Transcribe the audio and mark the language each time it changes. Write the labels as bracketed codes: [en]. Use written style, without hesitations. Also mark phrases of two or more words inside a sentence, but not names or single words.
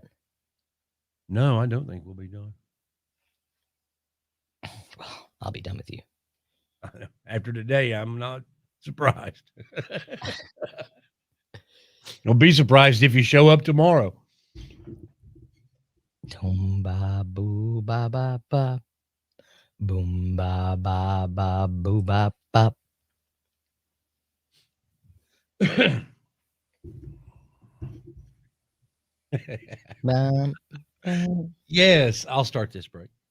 [en] No, I don't think we'll be done. Well, I'll be done with you. After today, I'm not surprised. Don't be surprised if you show up tomorrow. Boom ba boo ba ba ba. Boom ba ba ba boo ba ba. Yes, I'll start this break.